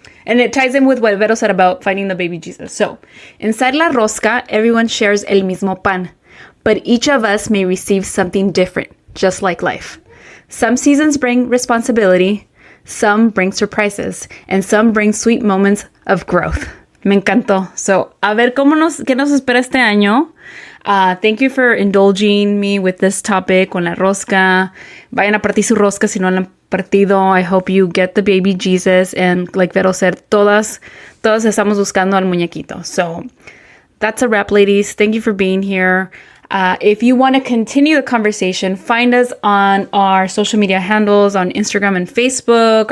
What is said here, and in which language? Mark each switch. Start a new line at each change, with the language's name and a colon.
English: And it ties in with what Vero said about finding the baby Jesus. So, inside
Spanish: la rosca,
English: everyone shares
Spanish: el mismo pan,
English: but each of us may receive something different, just like life. Some seasons bring responsibility, some bring surprises, and some bring sweet moments of growth.
Spanish: Me encantó.
English: So,
Spanish: a ver qué nos espera este año.
English: Thank you for indulging me with this topic
Spanish: con la rosca. Vayan a partir su rosca si no la han partido.
English: I hope you get the baby Jesus. And like Vero said,
Spanish: todas estamos buscando al muñequito.
English: So that's a wrap, ladies. Thank you for being here. If you want to continue the conversation, find us on our social media handles on Instagram and Facebook.